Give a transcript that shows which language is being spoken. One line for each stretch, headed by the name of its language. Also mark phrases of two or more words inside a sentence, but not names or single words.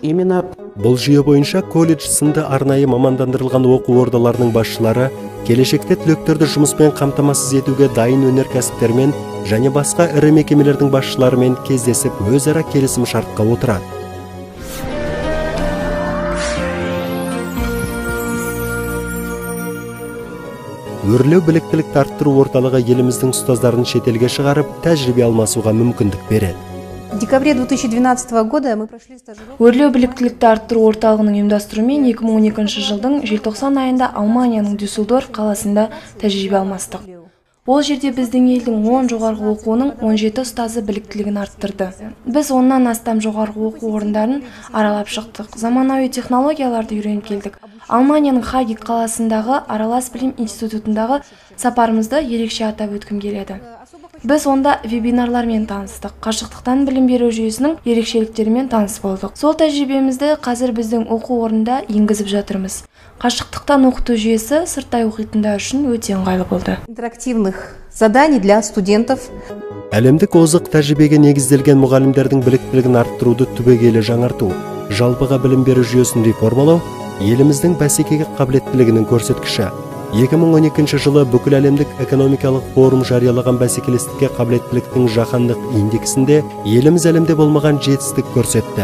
Kazakh: Бұл жүйе бойынша колледж сынды арнайы мамандандырылған оқу ордаларының басшылары келешекте түлектерді жұмыспен қамтамасыз етуге дайын өнеркәсіптермен және басқа ірі мекемелердің басшыларымен кездесіп өзара келісім шартқа отырады. Өрлеу біліктілікті арттыру орталығы еліміздің ұстаздарын шетелге шығарып, тәжірибе алмасуға мүмкіндік береді.
Russian: В декабре 2012 года мы прошли стажировку.
Kazakh: Өрлеу біліктілікті арттыру орталығының ұйымдастыруымен 2012 жылдың желтоқсан айында Алманияның Дюссельдорф қаласында тәжірибе алмастық. Ол жерде біздің елдің 10 жоғарғы оқуының 17 ұстазы біліктілігін арттырды. Біз 10-нан астам жоғарғы оқу орындарын аралап шықтық. Заманауи технологияларды үйреніп келдік. Алманияның Хагит қаласындағы Аралас білім институтындағы сапарымызды ерекше атап өткім келеді. Біз онда вебинарлармен таныстық, қашықтықтан білім беру жүйесінің ерекшеліктерімен таныс болдық. Сол тәжірибемізді қазір біздің оқу орнында енгізіп жатырмыз. Қашықтықтан оқыту жүйесі сырттай оқитындар үшін өте ыңғайлы болды.
Russian: Интерактивных заданий для студентов.
Kazakh: Әлемдік озық тәжірибеге негізделген мұғалімдердің біліктілігін арттыруды түбегейлі жаңарту, жалпыға білім беру жүйесін реформалау, еліміздің бәсекеге қабілеттілігінің көрсеткіші. 2012 жылы бүкіл әлемдік экономикалық форум жариялаған бәсекелестікке қабілеттіліктің жаһандық индексінде еліміз әлемде болмаған жетістік көрсетті.